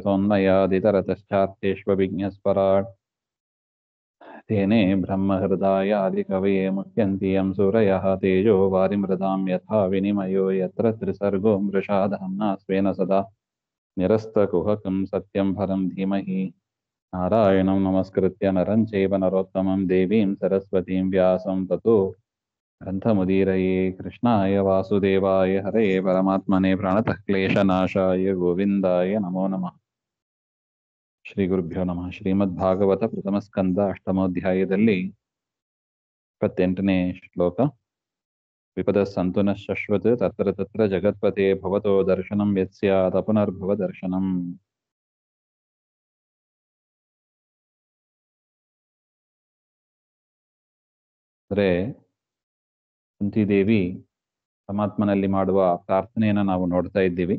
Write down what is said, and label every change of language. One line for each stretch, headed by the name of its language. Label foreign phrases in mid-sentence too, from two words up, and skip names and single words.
Sanskrit: यतोऽन्वयादितरतश्चार्थेष्वभिज्ञस्वराट् तेने ब्रह्महृदाय आदिकवये मुह्यन्ति यं सूरयः तेजो वारिमृदां यथा विनिमयो यत्र त्रिसर्गो मृषाधाम्ना स्वेन सदा निरस्तकुहकं सत्यं परं धीमहि नारायणं नमस्कृत्य नरं चैव नरोत्तमं देवीं सरस्वतीं व्यासं ततो ग्रन्थमुदीरये। कृष्णाय वासुदेवाय हरये परमात्मने प्रणतः क्लेशनाशाय गोविन्दाय नमो नमः। ಶ್ರೀ ಗುರುಭ್ಯೋ ನಮಃ.
Kannada: ಶ್ರೀಮದ್ಭಾಗವತ ಪ್ರಥಮ ಸ್ಕಂದ ಅಷ್ಟಮೋಧ್ಯಾಯದಲ್ಲಿ 28ನೇ ಶ್ಲೋಕ.
Sanskrit: ವಿಪದ ಸಂತು ನ ಶಶ್ವತ್ ತತ್ರ ತತ್ರ ಜಗತ್ಪತೆ ಭವತೋ ದರ್ಶನಂ ಯತ್ಸ್ಯಾತ್ ಅಪುನರ್ಭವ ದರ್ಶನಂ.
Kannada: ಅಂದ್ರೆ ಕುಂತಿದೇವಿ ಪರಮಾತ್ಮನಲ್ಲಿ ಮಾಡುವ ಪ್ರಾರ್ಥನೆಯನ್ನು ನಾವು ನೋಡ್ತಾ ಇದ್ದೀವಿ.